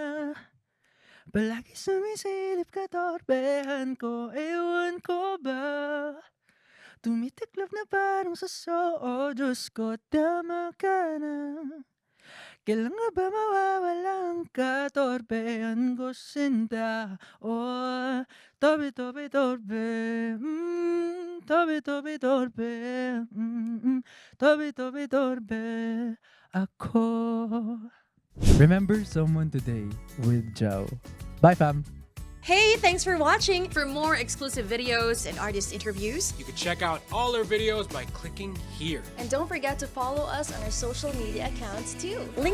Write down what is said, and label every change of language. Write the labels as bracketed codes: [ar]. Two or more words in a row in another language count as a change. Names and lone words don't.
[tl] Palagi sumisilip ka, torpehan ko, ewan ko ba? Tumitiklop na parang saso, oh Diyos ko, tama ka na. Kailan nga ba mawawala ang katorpehan ko, sinta? Oh, tobe-tobe torpe, tobe-tobe torpe, tobe-tobe torpe ako. [en] Remember someone today with Joe. Bye, fam. Hey, thanks for watching. For more exclusive videos And artist interviews. You can check out all our videos by clicking here. And don't forget to follow us on our social media accounts too.